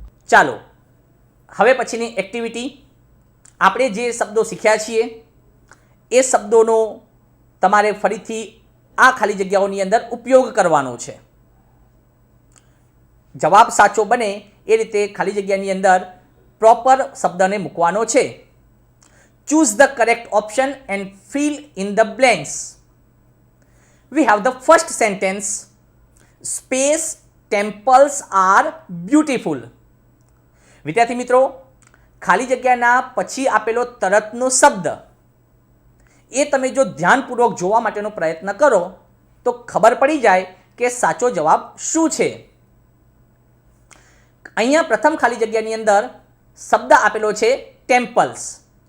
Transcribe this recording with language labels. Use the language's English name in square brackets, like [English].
[Gujarati] ચાલો હવે પછીની એક્ટિવિટી, આપણે જે શબ્દો શીખ્યા છીએ એ શબ્દોનો તમારે ફરીથી આ ખાલી જગ્યાઓની અંદર ઉપયોગ કરવાનો છે. જવાબ સાચો બને એ રીતે ખાલી જગ્યાની અંદર પ્રોપર શબ્દને મૂકવાનો છે. [English] Choose the correct option and fill in the blanks. We have the first sentence, space temples are beautiful. [Gujarati] વિદ્યાર્થી મિત્રો, ખાલી જગ્યાના પછી આપેલો તરતનો શબ્દ એ તમે જો ધ્યાનપૂર્વક જોવા માટેનો પ્રયત્ન કરો તો ખબર પડી જાય કે સાચો જવાબ શું છે. અહીંયા પ્રથમ ખાલી જગ્યાની અંદર શબ્દ આપેલો છે ટેમ્પલ્સ.